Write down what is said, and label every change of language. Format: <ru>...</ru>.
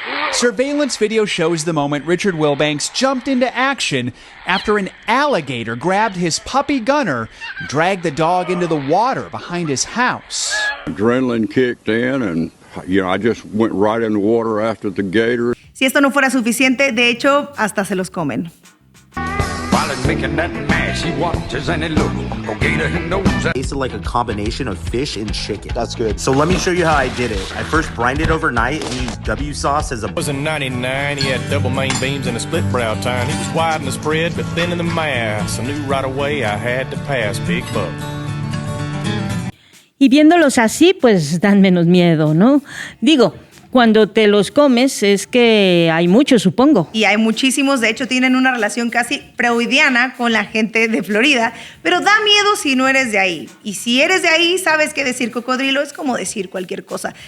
<en>Surveillance video shows the moment Richard Wilbanks jumped into action after an alligator grabbed his puppy Gunner and dragged the dog into the water behind his house. Adrenaline kicked in and, I just went right in the water after the gator.</en> <es>Si esto no fuera suficiente, de hecho, hasta se los comen.</es> <en>Making that mash, he watches and it looks. Oh, gator, he knows that. Tasted like a combination of fish and chicken. That's good. So let me show you how I did it. I first brined it overnight and used W sauce as a... It was in 99. He had double main beams and a split brow tine. He was wide in the spread, but thin in the mass. I knew right away I had to pass Big Buck.</en> <es>Y viéndolos así, pues dan menos miedo, ¿no? Digo, cuando te los comes es que hay muchos, supongo. Y hay muchísimos, de hecho tienen una relación casi freudiana con la gente de Florida, pero da miedo si no eres de ahí. Y si eres de ahí, sabes que decir cocodrilo es como decir cualquier cosa.</es>